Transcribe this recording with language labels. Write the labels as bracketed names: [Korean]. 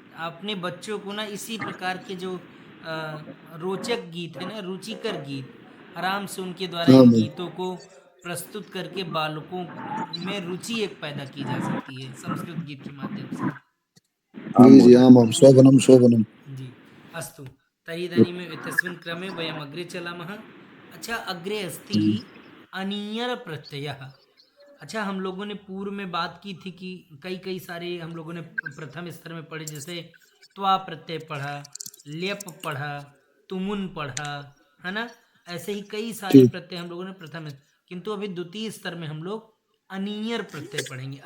[Hindi] अपने बच्चों को ना इसी प्रकार के जो रोचक गीत है ना, रुचिकर गीत, आराम से उनके द्वारा इन गीतों को प्रस्तुत करके बालकों में रुचि एक पैदा की जा सकती है संस्कृत गीत के माध्यम से। [Sanskrit] जी आमां, शोभनं शोभनं। जी अस्तु। तर्हि इदानीम् एतस्मिन् क्रमे वयम् अग्रे चलामः। अच्छा, अग्रे अस्ति अनियर प्रत्ययः। [Hindi] अच्छा, हम लोगों ने पूर्व में बात की थी कि कई सारे हम लोगों ने प्रथम स्तर में पढ़े, जैसे त्वा प्रत्यय पढ़ा, ल्यप पढ़ा, तुमुन पढ़ा, है ना। ऐसे ही कई सारे प्रत्यय हम लोगों ने प्रथम, किंतु अभी द्वितीय स्तर में हम लोग अनियर प्रत्यय पढ़ेंगे।